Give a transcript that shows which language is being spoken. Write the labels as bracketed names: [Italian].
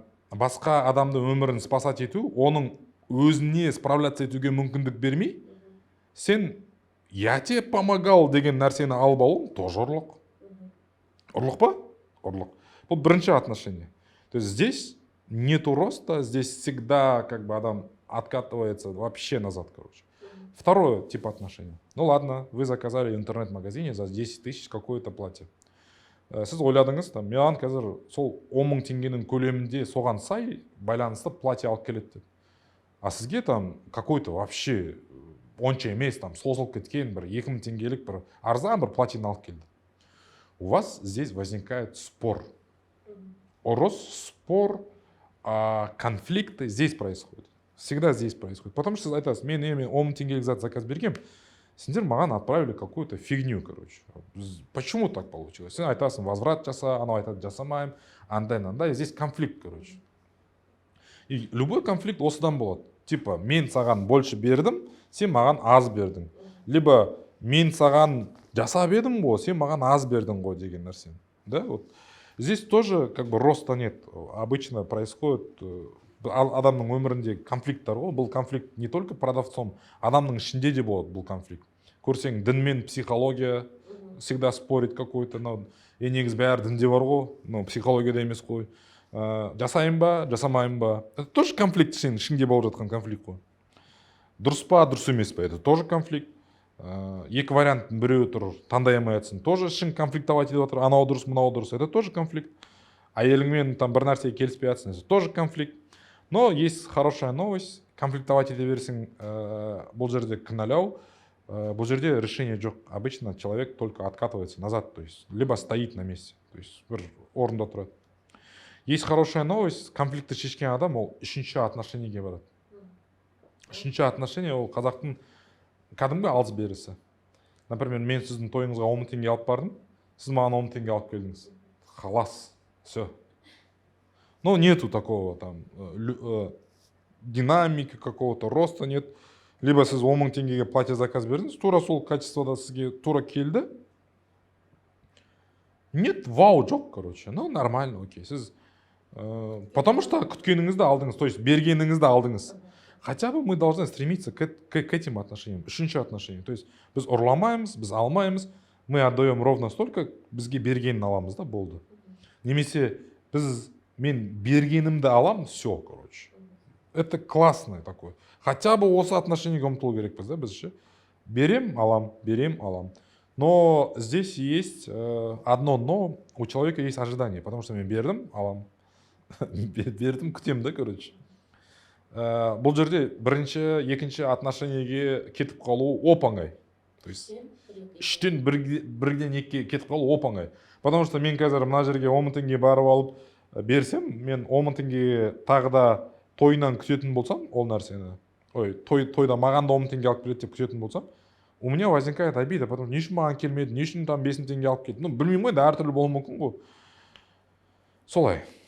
[Kazakh] Басқа адамды өмірін спасать ету, оның өзіне справляться етуге мүмкіндік бермей, сен [Russian] я тебе помогал [Kazakh] деген нәрсені алып алу, тоже ұрлық. Ұрлық па? Ұрлық. Бұл бірінші отношение. [Russian] То есть здесь нету роста, здесь всегда как бы адам откатывается вообще назад, короче. Второе тип отношений. Ну ладно, вы заказали в интернет-магазине за 10 тысяч какое-то платье. [Kazakh] Сіз ойладыңыз, там, маған қазір сол 10 мың теңгенің көлемінде соған сай байланысты платье алып келеді деп. А сізге там [Russian] какой-то вообще [Kazakh] онша емес, там созылып кеткен бір 2 мың теңгелік бір арзан бір платьені алып келді. [Russian] У вас здесь возникает спор. [Kazakh] Ұрыс, [Russian] спор, конфликты здесь происходят. Всегда здесь происходит. [Kazakh] Потому что сіз айтасыз, мен 10 мың теңгелік зат заказ бергем, сендер маған [Russian] отправили какую-то фигню, короче. Почему так получилось? [Kazakh] Сен айтасың, возврат жаса, анау айтады, жасамайым, андай. [Russian] Здесь конфликт, короче. И любой конфликт осыдан болады. [Kazakh] Типа, мен саған больше бердім, сен маған аз бердің. [Russian] Либо [Kazakh] мен саған жасап едім ғой, сен маған аз бердің ғой деген нәрсен. [Russian] Да? Вот. Здесь тоже как бы роста нет. Обычно происходит [Kazakh] адамның өмірінде конфликттар ғой. Бұл конфликт [Russian] не только продавцом, [Kazakh] адамның ішінде де болады бұл конфликт. Көрсең, дін мен психология [Russian] всегда спорит какой-то. [Kazakh] Негізі бәрі дінде бар ғой, психологияда емес қой. Жасайын ба, жасамайын ба. [Russian] Это тоже конфликт, [Kazakh] сенің ішінде болып жатқан конфликт қой. Дұрыс па, дұрыс емес па, это тоже конфликт. Екі варианттың біреуі тұр, таңдай алмай жатсың, тоже ішің конфликтовать етіп жатыр, анау дұрыс, мынау дұрыс, [Russian] это тоже конфликт. [Kazakh] Әйеліңмен там бір нәрсеге келіспей жатсың, [Russian] это тоже конфликт. Но есть хорошая новость, [Kazakh] конфликтовать ете берсең, бұл жерде кінәлау, бұл жерде решение жоқ. [Russian] Обычно человек только откатывается назад, то есть либо стоит на месте, то есть [Kazakh] бір орында тұрады. [Russian] Есть хорошая новость, [Kazakh] конфликтті шешкен адам ол үшінші отношениеге барады. Үшінші отношение ол қазақтың кәдімгі алыс берісі. Например, мен сіздің тойыңызға 10 мың теңге алып бардым, сіз маған 10 мың теңге алып келдіңіз. [Russian] Халас, все. Но нету такого там динамики какого-то, роста нет. [Kazakh] Либо сіз 10 мың теңгеге платье заказ бердіңіз, тура сол качествода сізге тура келді. Нет, вау жоқ, короче. [Russian] Ну, нормально, окей. [Kazakh] Сіз потому что күткеніңізді алдыңыз, то есть бергеніңізді алдыңыз. [Russian] Хотя бы мы должны стремиться к этим отношениям. [Kazakh] Үшінші отношения. То есть біз ұрламаймыз, біз алмаймыз, [Russian] мы отдаем ровно столько, [Kazakh] бізге бергенін аламыз да, болды. Немесе мен бергенімді алам, все, короче. [Russian] Это классное такое. Хотя бы [Kazakh] осы отношениеге ұмтылу керекпіз, да, біз ше. Берем, алам. [Russian] Но здесь есть одно но, у человека есть ожидание, потому что [Kazakh] мен бердім, алам. Бердім, күтем да, короче. Бұл жерде бірінші, екінші отношениеге кетіп қалу оп-оңай. То есть үштен бірден екіге кетіп қалу оп-оңай. Потому что мен қазір мына жерге 10 мың теңге барып алып берсем, мен 10 мың теңге тағы да тойынан күтетін болсам, ол нәрсені, тойда маған да 10 мың теңге алып келеді деп күтетін болсам, [Russian] у меня возникает обида, потому что [Kazakh] не үшін маған келмеді, не үшін там 5 мың теңге алып келді. Ну, білмеймін ғой, да әртүрлі болуы мүмкін ғой. Солай.